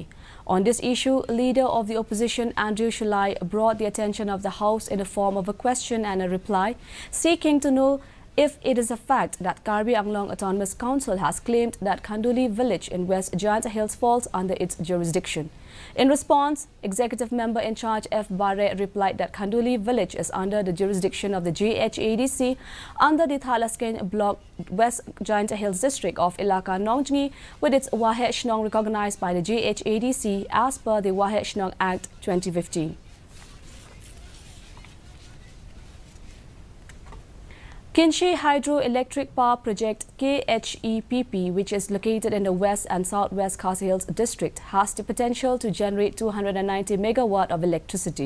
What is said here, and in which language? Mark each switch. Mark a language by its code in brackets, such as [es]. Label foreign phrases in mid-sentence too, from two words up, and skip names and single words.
[en] On this issue, leader of the opposition Andrew Shulai brought the attention of the House in the form of a question and a reply, seeking to know if it is a fact that Karbi Anglong Autonomous Council has claimed that Khanduli village in West Jaintia Hills falls under its jurisdiction. In response, Executive Member in charge F. Bare replied that Khanduli village is under the jurisdiction of the JHADC under the Thalasken Block West Jaintia Hills district of Ilaka Nongjni with its Wahet Shnong recognized by the JHADC as per the Wahet Shnong Act 2015. Kinshi Hydroelectric Power Project KHEPP, which is located in the West and Southwest Khasi Hills district, has the potential to generate 290 megawatt of electricity.